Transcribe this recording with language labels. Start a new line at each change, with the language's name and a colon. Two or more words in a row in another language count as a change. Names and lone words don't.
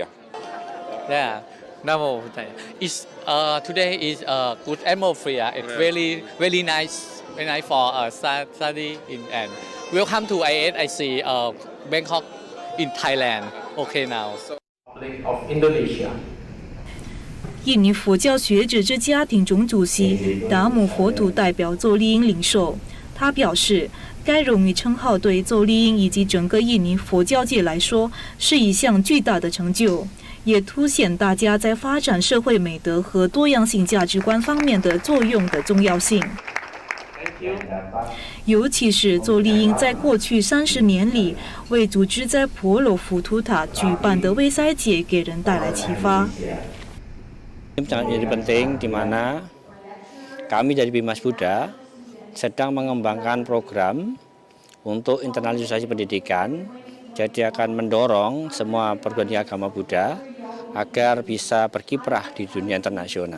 English: Yeah,
Pali: Namo Buddhaya.
English: Today is a good atmosphere. It's very nice for study and welcome to ISIC Bangkok in Thailand. Okay now. Of Indonesia.
Chinese: 印尼佛教学者之家庭总主席达姆佛土代表邹丽英领受，他表示，该荣誉称号对邹丽英以及整个印尼佛教界来说是一项巨大的成就，也凸显大家在发展社会美德和多样性价值观方面的作用的重要性。尤其是邹丽英在过去30年里为组织在婆罗浮屠塔举办的卫塞节给人带来启发。
Indonesian: Sangat menjadi penting di mana kami dari Bimas Buddha sedang mengembangkan program untuk internalisasi pendidikan, jadi akan mendorong semua perguruan tinggi agama Buddha agar bisa berkiprah di dunia internasional.